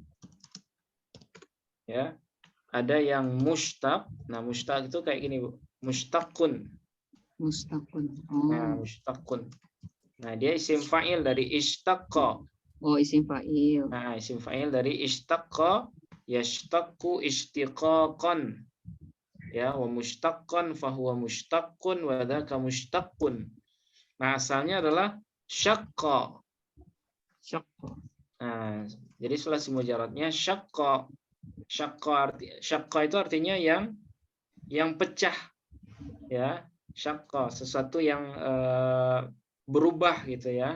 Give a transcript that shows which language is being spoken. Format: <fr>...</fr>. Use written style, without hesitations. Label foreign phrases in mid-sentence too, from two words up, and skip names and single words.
<id>Ya. Ada yang mushtaq. Nah, mushtaq itu kayak gini, Bu.</id> <ar>Mushtaqun. Nah, mushtaqun.</ar> <id>Nah, dia</id> <ar>اسم فاعل</ar> <id>dari ishtaqqa.</id> <ar>Oh, اسم فاعل. Nah, اسم فاعل dari اشتق يشتق اشتقاقا. Ya, و مشتقا فهو مشتق و ذاك مشتق.</ar> <id>Nah, asalnya adalah syaqqa. Nah, jadi sulasi mujaradnya syaqqa. Syaqqa itu artinya yang pecah. Ya, syaqqa, sesuatu yang berubah gitu ya.</id>